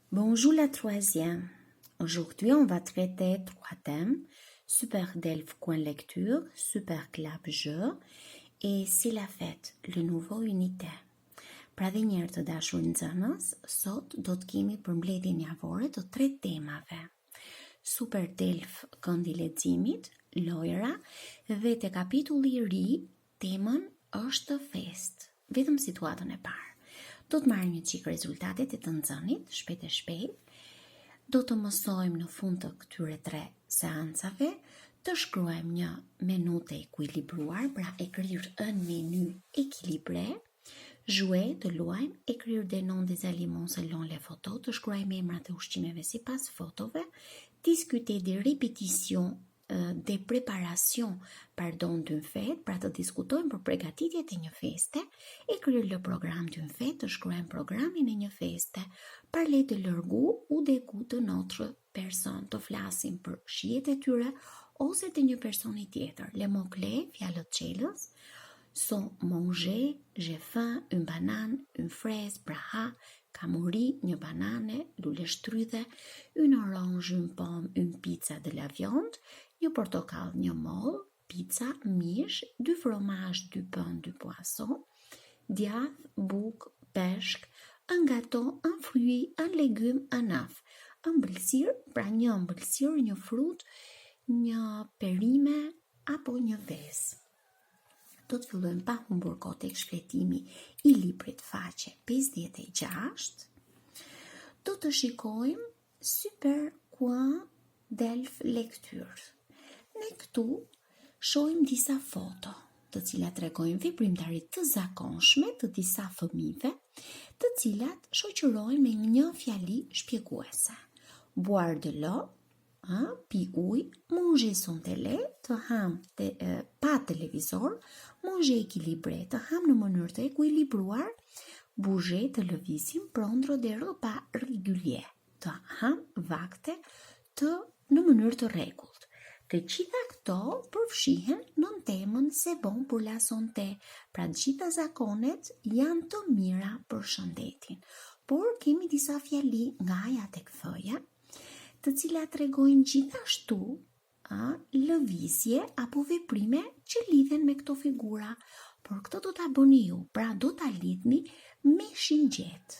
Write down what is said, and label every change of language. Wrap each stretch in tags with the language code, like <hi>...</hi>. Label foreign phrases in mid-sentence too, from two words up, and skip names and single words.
<fr>Bonjour la troisième. Aujourd'hui, on va traiter trois thèmes. Super Delphes Coin Lecture, Super Club Jeu et C'est la fête, le nouveau unité.</fr> <sq>Pra dhe njerë të dashur nxënës, sot do të kemi përmbledhjen javore të tre temave. Super Delphes Këndi i leximit, lojra dhe te kapitulli i ri, temën është fest. Vetëm situatën e parë. Do të marrim një çik rezultatet e të nxënit, shpejt e shpejt. Do të mësojmë në fund të këtyre tre seancave të shkruajmë një menu të ekuilibruar, pra</sq> <fr>écrire un menu équilibré, jouer</fr> <sq>të luajmë,</sq> <fr>écrire des noms des aliments selon les photos,</fr> <sq>të shkruajmë emrat e ushqimeve sipas fotove,</sq> <fr>discuter des répétitions des préparations d'une fête,</fr> <sq>pra të diskutojmë për përgatitjet e një feste,</sq> <fr>écrire le programme d'une fête,</fr> <sq>të shkruajmë programin e një feste,</sq> <fr>parler de leur goût ou des goûts de notre personne,</fr> <sq>të flasim për shijet e tyre ose të një personi tjetër.</sq> <fr>Les mots-clés,</fr> <sq>fjalët çelës,</sq> <fr>sont manger, j'ai faim, une banane, une fraise,</fr> <sq>braha, kamuri, një banane, lule shtrydhe,</sq> <fr>une orange, une pomme, une pizza, de la viande,</fr> <sq>një portokall, një moll, pizza, mish,</sq> <fr>du fromage, du pain, du poisson,</fr> <sq>djath, buk, peshk,</sq> <fr>un gâteau, un fruit, un légume, un œuf.</fr> <sq>Ëmbëlsirë, pra një ëmbëlsirë, një frut, një perime apo një vezë. Do të fillojmë pa humbur kohë tek shpletimi i librit faqe 56. Do të shikojmë Super Coin Delphes Lecture. Ne këtu shohim disa foto, të cilat tregojnë veprimtari të zakonshme të disa fëmijëve, të cilat shoqërojnë me një fjali shpjeguese.</sq> <fr>Boire de l'eau,</fr> <sq>pi ujë,</sq> <fr>manger son télé,</fr> <sq>të ham pa televizor,</sq> <fr>manger équilibré,</fr> <sq>të ham në mënyrë të ekuilibruar, bouger, të lëvizim,</sq> <fr>prendre des repas réguliers,</fr> <sq>të ham vakte në mënyrë të rregullt. Të gjitha këto përfshihen në temën</sq> <fr>c'est bon pour la santé,</fr> <sq>pra të gjitha zakonet janë të mira për shëndetin. Por kemi disa fjali nga aja tek f-ja, të cilat tregojnë gjithashtu lëvizje apo veprime që lidhen me këto figura, por këto do ta bëni ju, pra do ta lidhni me shingjet.</sq>